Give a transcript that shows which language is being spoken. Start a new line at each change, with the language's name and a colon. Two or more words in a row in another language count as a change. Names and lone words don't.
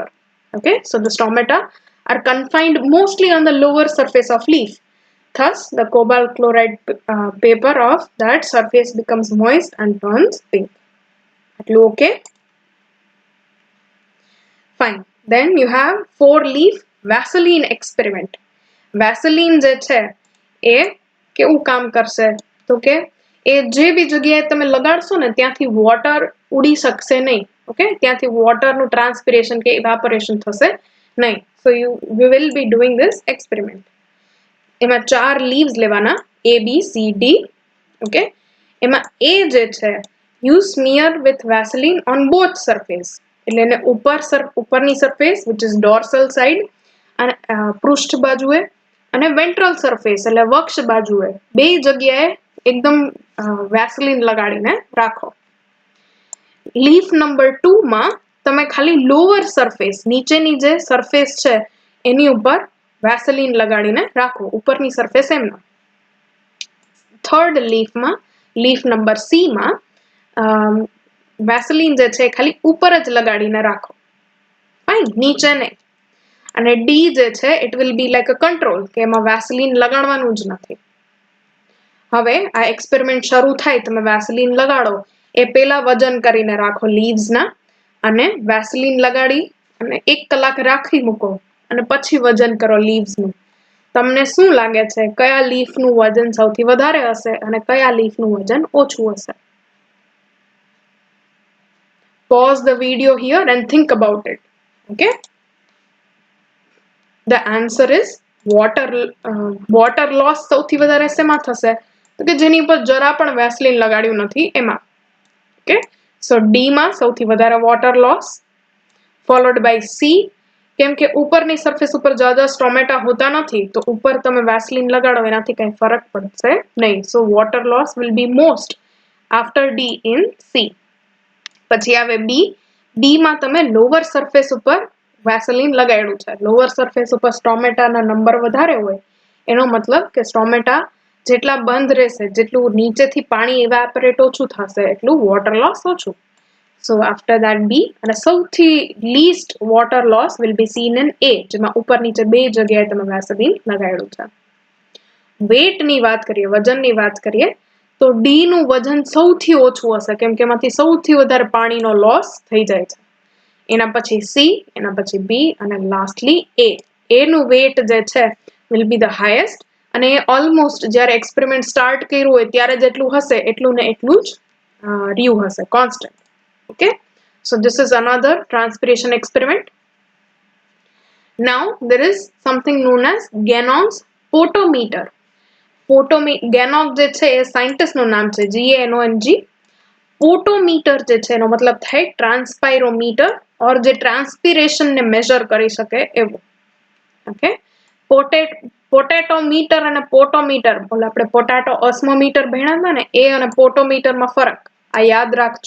English: Okay, so the stomata are confined mostly on the lower surface of leaf. Thus, the cobalt chloride paper of that surface becomes moist and turns pink. Okay? Fine. Then you have 4-leaf Vaseline experiment.
Gujarati: Vaseline જે છે એ કેવું કામ કરશે તો કે એ જે બી જગ્યાએ તમે લગાડશો ને ત્યાંથી વોટર ઉડી શકશે નહીં. ઓકે, ત્યાંથી વોટરનું ટ્રાન્સપિરેશન કે ઇવાપોરેશન થશે નહીં.
English: સો you will be doing this experiment.
Gujarati: એમાં 4 leaves લેવાના, A, B, C, D. ઓકે, એમાં A જે છે
English: you smear with Vaseline on both surface.
Gujarati: એટલે એને ઉપરની સરફેસ
English: which is dorsal side
Gujarati: અને પૃષ્ઠ બાજુએ અને વેન્ટ્રલ સરફેસ એટલે વક્ષ બાજુએ બે જગ્યાએ એકદમ વેસલીન લગાડીને રાખો. લીફ નંબર 2 માં તમે ખાલી
English: lower surface,
Gujarati: નીચેની જે સરફેસ છે એની ઉપર વેસલીન લગાડીને રાખો, ઉપરની સરફેસ એમ ના. થર્ડ લીફમાં, લીફ નંબર C માં વેસલીન જે છે ખાલી ઉપર જ લગાડીને રાખો. ફાઇન, નીચે નહીં. અને D જે છે
English: it will be like a control
Gujarati: કે એમાં વેસલીન લગાડવાનું જ નથી. હવે આ એક્સપેરિમેન્ટ શરૂ થાય, તમે વેસલીન લગાડો એ પહેલા વજન કરીને રાખો લીવ્સના, અને વેસલીન લગાડી અને 1 કલાક રાખી મૂકો અને પછી વજન કરો લીવ્સનું. તમને શું લાગે છે કયા લીફનું વજન સૌથી વધારે હશે અને કયા લીફનું વજન ઓછું હશે?
English: Pause the video here and think about it. Okay? The answer is water loss
Gujarati: સૌથી વધારે શેમાં થશે તો કે જેની ઉપર જરા પણ વેસલીન લગાડ્યું નથી એમાં. ઓકે, સો D માં સૌથી વધારે
English: water loss, followed by C,
Gujarati: કેમ કે ઉપરની સરફેસ ઉપર જ્યાદા સ્ટોમેટા હોતા નથી તો ઉપર તમે વેસલીન લગાડો એનાથી કંઈ ફરક પડશે નહીં.
English: સો water loss will be most after D in C.
Gujarati: પછી આવે B. D માં તમે
English: lower surface
Gujarati: ઉપર વેસલીન લગાડ્યું છે. લોઅર સરફેસ ઉપર સ્ટોમેટાના નંબર વધારે હોય એનો મતલબ કે સ્ટોમેટા જેટલા બંધ રહેશે, જેટલું નીચેથી પાણી ઇવેપોરેટ ઓછું થશે એટલું
English: water loss
Gujarati: ઓછું.
English: So after that B,
Gujarati: અને સૌથી
English: least water loss will be seen in A,
Gujarati: જેમાં ઉપર નીચે બે જગ્યાએ તમે વેસલીન લગાડ્યું છે. વેટની વાત કરીએ, વજનની વાત કરીએ તો D નું વજન સૌથી ઓછું હશે કેમ કે એમાંથી સૌથી વધારે પાણીનો લોસ થઈ જાય છે. એના પછી C, એના પછી B અને લાસ્ટલી A. A નું વેટ જે છે
English: will be the highest,
Gujarati: અને એ ઓલમોસ્ટ જ્યારે એક્સપેરિમેન્ટ સ્ટાર્ટ કર્યું હોય ત્યારે જેટલું હશે એટલું ને એટલું જ રહ્યું હશે, કોન્સ્ટન્ટ.
English: ઓકે, સો this is another transpiration experiment. Now there is something known as Ganong's photometer.
Gujarati: ગેનોગ જે છે એ સાયન્ટિસ્ટનું નામ છે, GANONG. પોટોમીટર જે છે એનો મતલબ થાય ટ્રાન્સપાયરોમીટર, ઓર જે ટ્રાન્સપિરેશનને મેજર કરી શકે એવું. ઓકે, પોટેટોમીટર અને પોટોમીટર, બોલે આપણે પોટેટો ઓસ્મોમીટર ભણ્યા હતા ને એ અને પોટોમીટરમાં ફરક આ યાદ રાખજો.